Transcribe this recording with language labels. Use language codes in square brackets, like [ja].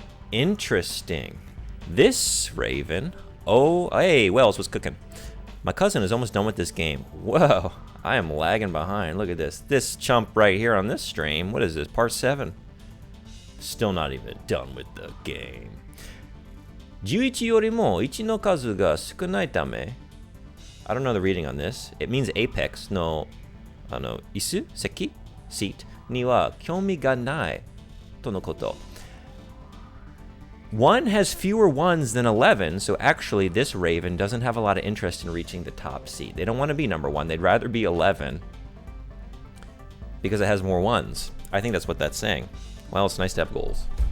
[en] Interesting. This raven. Oh, hey, Wells was cooking. My cousin is almost done with this game. Whoa, I am lagging behind. Look at this. This chump right here on this stream. What is this? Part 7. Still not even done with the game. [ja] 11よりも1の数が少ないため. [en] I don't know the reading on this. It means apex [ja] の椅子席 seat には興味がないとのこと. [en] 1 has fewer ones than 11, so actually this raven doesn't have a lot of interest in reaching the top seat. They don't want to be number 1. They'd rather be 11 because it has more ones. I think that's what that's saying. Well, it's nice to have goals.